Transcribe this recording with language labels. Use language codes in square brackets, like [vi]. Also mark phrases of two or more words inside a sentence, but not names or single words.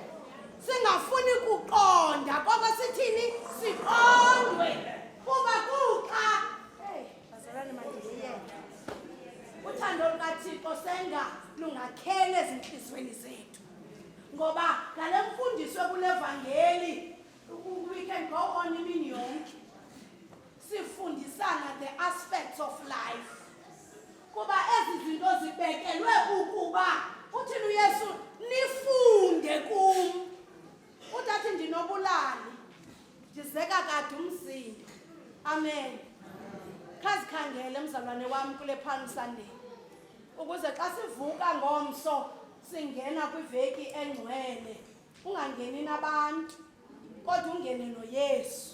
[xh] Singafuni kuqonda koko sithini siqondwe. Kuba kuxa bazalwane mandiyeke uthando lukaThixo senga lungakhele ezinhlizweni zethu. Ngoba ngale mfundiso kule evangeli [en] we can go on [xh] imini yonke sifundisana [en] the aspects of life. [xh] Kuba ezi zinto zibekelwe ukuba uthini uYesu nifunde kum. Utathi ndinobulali ndizeka kade umsindo. Amen. Khazikhangele mzalwane wami kule Palm Sunday ukuze xa sivuka ngomso singena kwiveki engcwele ungangeni nabantu kodwa ungene noYesu.